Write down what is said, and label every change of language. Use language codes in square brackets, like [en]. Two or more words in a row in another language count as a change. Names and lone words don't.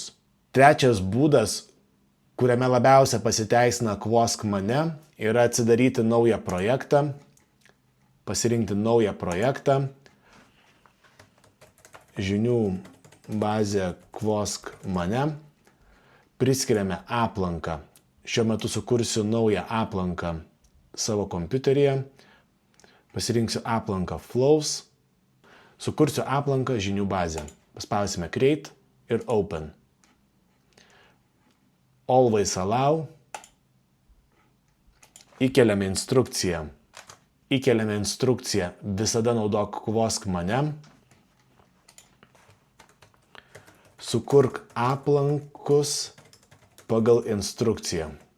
[lt] Trečias būdas, kuriame labiausia pasiteisina Kvosk mane, yra atsidaryti naują projektą, pasirinkti naują projektą, žinių bazę Kvosk mane, priskiriame aplanką. Šiuo metu sukursiu naują aplanką savo kompiuteryje, pasirinksiu aplanką Flows, sukursiu aplanką žinių bazę. Paspausime Create ir Open. [en] Always allow. [lt] Įkeliame instrukciją. Visada naudok Kvosk mane. Sukurk aplankus pagal instrukciją.